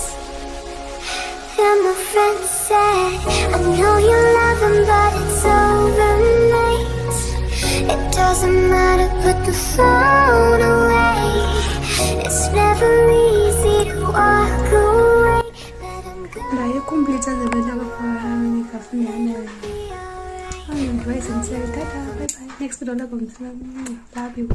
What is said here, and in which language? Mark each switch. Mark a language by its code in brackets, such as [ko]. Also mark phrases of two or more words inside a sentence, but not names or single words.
[en] And my friend said, I know you love him, but it's over, mate. It doesn't matter, put the phone away. It's never easy to walk away. Let him go. [brx] Dayo complete जाजोबबाय लोगोफोर आंनि मेकआप फुननायानो आं दोनथ'बाय एसेनोसै [en] tata bye bye next video [brx] लोगो मोनफिनगोन [en] love you